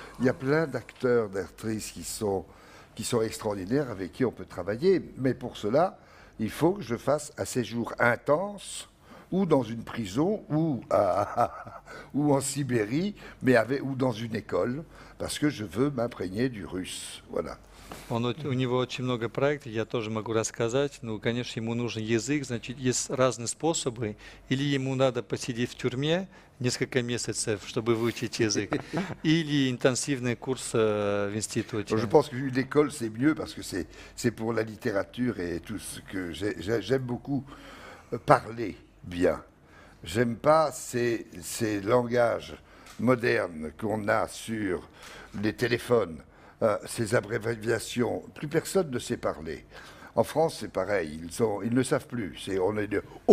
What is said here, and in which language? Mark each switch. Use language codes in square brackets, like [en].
[fr] Il y a plein d'acteurs, d'actrices qui sont extraordinaires, avec qui on peut travailler. Mais pour cela, il faut que je fasse un séjour intense, ou dans une prison, ou en Sibérie, ou dans une école, parce que je veux m'imprégner du russe. Voilà. [ru] У него очень много проектов, я тоже могу рассказать. Ну, конечно, ему нужен язык, значит, есть разные способы. Или ему надо посидеть в тюрьме несколько месяцев, чтобы выучить язык, или интенсивный курс в институте. [fr] Je pense qu'une école, c'est mieux, parce que c'est pour la littérature et tout ce que j'aime beaucoup parler bien. J'aime pas ces langages modernes qu'on a sur les téléphones. Ces abréviations, plus personne ne sait parler. En France, c'est pareil, ils ne savent plus. On est de...